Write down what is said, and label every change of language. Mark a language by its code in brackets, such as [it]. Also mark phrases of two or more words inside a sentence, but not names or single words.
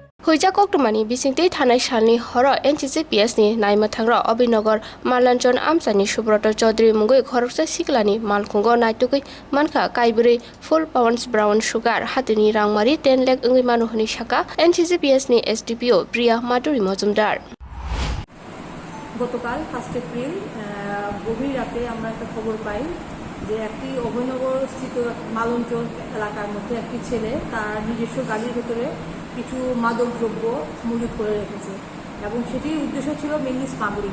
[trp] Pekjaknai bisingtei thanai salni horo NCCPS ni Naimuthang ro Obinogor Malanjon Amsani Subroto Chaudhary mungoi Khorosa Sikila ni malkhungo naitugui mankha kaibri [en] full pounds brown sugar [trp] hatini rangmari 10 lakh ungui manuhni saka NCCPS ni SDPO Priya Maduri Mojumdar [bn] গতকাল 1 এপ্রিল গভীর রাতে আমরা একটা খবর পাই যে একটি অভয়নগর স্থিত মালঞ্চল এলাকার মধ্যে একটি ছেলে তার নিজস্ব গাড়ির ভেতরে কিছু মাদক দ্রব্য মজুত করে রেখেছে এবং সেটির উদ্দেশ্য ছিল [en] mainly smuggling.